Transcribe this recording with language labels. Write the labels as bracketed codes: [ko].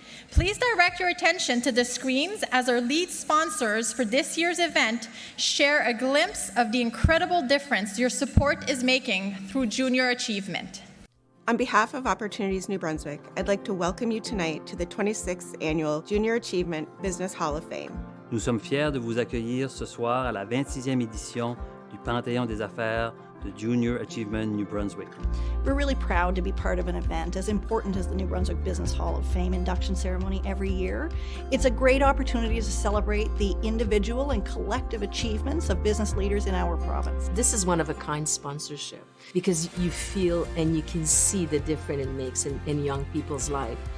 [en] Please direct your attention to the screens as our lead sponsors for this year's event share a glimpse of the incredible difference your support is making through junior achievement. On behalf of Opportunities New Brunswick, I'd like to welcome you tonight to the 26th Annual Junior Achievement Business Hall of Fame. [fr] Nous sommes fiers de vous accueillir ce soir à la 26e édition du Panthéon des affaires de Junior Achievement New Brunswick. [en] We're really proud to be part of an event as important as the New Brunswick Business Hall of Fame induction ceremony every year. It's a great opportunity to celebrate the individual and collective achievements of business leaders in our province. This is one-of-a-kind sponsorship because you feel and you can see the difference it makes in young people's life.